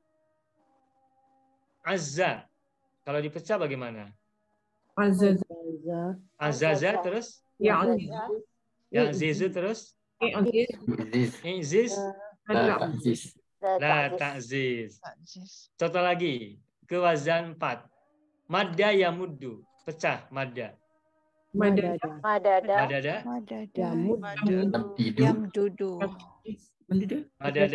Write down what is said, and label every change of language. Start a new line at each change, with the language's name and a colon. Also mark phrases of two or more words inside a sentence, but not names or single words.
Indonesian: Azza. Kalau dipecah bagaimana? Azaza terus? Ya'zizu terus?
Arabic: اعزز. لا تعزز.
Indonesian: Contoh lagi. Ke wazan 4.
Arabic: مد يمد.
Indonesian: Pecah madda. Madada. Yamdudu. Madada